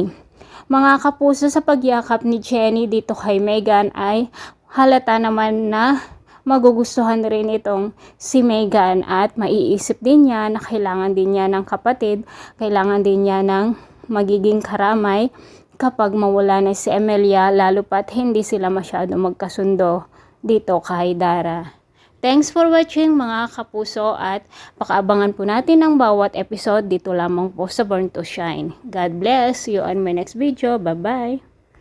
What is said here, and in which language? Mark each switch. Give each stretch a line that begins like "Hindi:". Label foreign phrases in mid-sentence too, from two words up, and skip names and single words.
Filipino: Mga kapuso, sa pagyakap ni Jenny dito kay Megan ay halata naman na magugustuhan rin itong si Megan at maiisip din niya na kailangan din niya ng kapatid, kailangan din niya ng magiging karamay kapag mawala na si Amelia lalo pat hindi sila masyado magkasundo dito kay Dara.
English: Thanks for watching
Filipino: mga kapuso at pakaabangan po natin ang bawat episode dito lamang po sa Born to Shine.
English: God bless you on my next video. Bye-bye!